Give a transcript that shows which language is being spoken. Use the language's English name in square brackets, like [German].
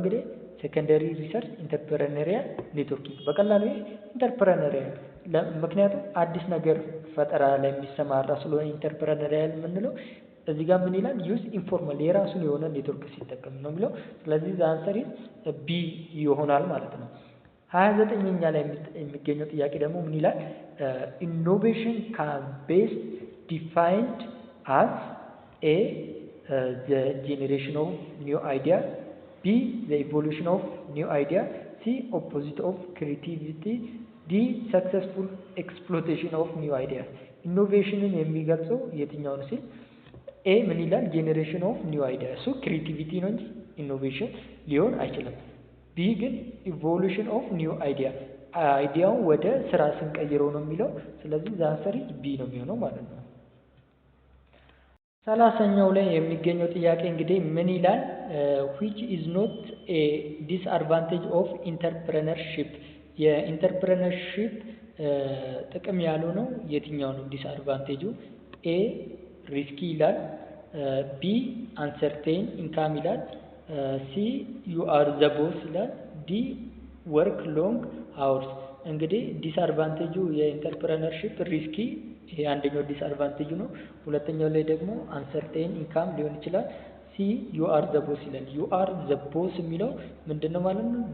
[Amharic] እንግዲህ ሴኮንደሪ ሪሰርች ኢንተርፕረነሪያል ኔትወርኪንግ። በቀላሉ ኢንተርፕረነሪያል ምክንያቱም አዲስ ነገር ፈጠራ ላይ የሚሰማራ ስለሆነ ኢንተርፕረነሪያል የምንለው እዚህ ጋር ምን ይላል? ዩዝ ኢንፎርማል የራሱን የሆነ ኔትወርክ ሲጠቀም ነው የሚለው። ስለዚህ ዘ አንሰር ኢዝ ቢ ይሆናል ማለት ነው። 29ኛ ላይ የሚገኘው ጥያቄ ደግሞ ምን ይላል? [English] ኢኖቬሽን ካን ቤስት ዲፋይንድ አስ ኤ the generation of new idea, B the evolution of new idea, C opposite of creativity, D successful exploitation of new ideas። [Amharic] ኢኖቬሽንን የሚገልጸው የትኛው ነው ሲል ኤ ምን ይላል? ጄኔሬሽን ኦፍ ኒው አይዲያ እሱ ክሪኤቲቪቲ ነው እንጂ ኢኖቬሽን ሊሆን አይችልም። ቢ ግን ኢቮሉሽን ኦፍ ኒው አይዲያ አይዲያውን ወደ ስራ ስንቀይረው ነው የሚለው። ስለዚህ ዘ አንሰር ኢዝ ቢ ነው የሚሆነው ማለት ነው። 30ኛው ላይ የሚገኘው ጥያቄ እንግዲህ ምን ይላል? [English] which is not a disadvantage of entrepreneurship [Amharic] የኢንተርፕረነርሺፕ ጥቅም ያልሆነው የትኛው ነው [English] ዲስአድቫንቴጁ? [Amharic] ኤ ሪስኪ ይላል፣ ቢ አንሰርቴን ኢንካም ይላል፣ ሲ ዩ አር ዘ ቦስ ይላል፣ ዲ ወርክ ሎንግ አወርስ። እንግዲህ ዲስአድቫንቴጁ የኢንተርፕረነርሺፕ ሪስኪ ይሄ አንደኛው ዲስአድቫንቴጁ ነው። ሁለተኛው ላይ ደግሞ አንሰርቴን ኢንካም ሊሆን ይችላል። ሲ ዩ አር ዘ ቦስ ይላል። ዩ አር ዘ ቦስ የሚለው ምንድነው ማለት ነው?